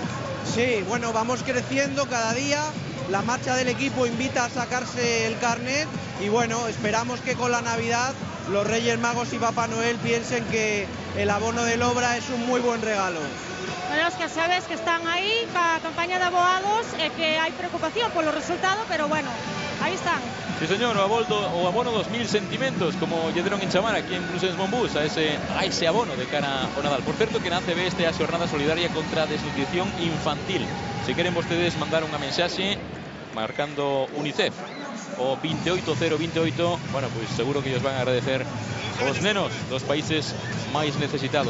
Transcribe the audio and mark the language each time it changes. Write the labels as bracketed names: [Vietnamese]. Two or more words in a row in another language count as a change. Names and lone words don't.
[Spanish] Sí, bueno, vamos creciendo cada día. La marcha del equipo invita a sacarse el carnet y bueno, esperamos que con la Navidad los Reyes Magos y Papá Noel piensen que el abono del Obra es un muy buen regalo. Bueno, los que sabes que están ahí, la campaña de abogados, que hay preocupación por los resultados, pero bueno, ahí están. Sí, [Galician] señor, o abono 2.000 sentimentos, como lle deron en chamar aquí en Blues Monbus, a ese abono de cara ao Nadal. Por certo, que na ACB este a xornada solidaria contra a desnutrición infantil. Se queren vostedes mandar unha mensaxe marcando UNICEF o 28028, bueno, pues seguro que [Spanish] ellos van a agradecer [Galician] os nenos dos países máis necesitados.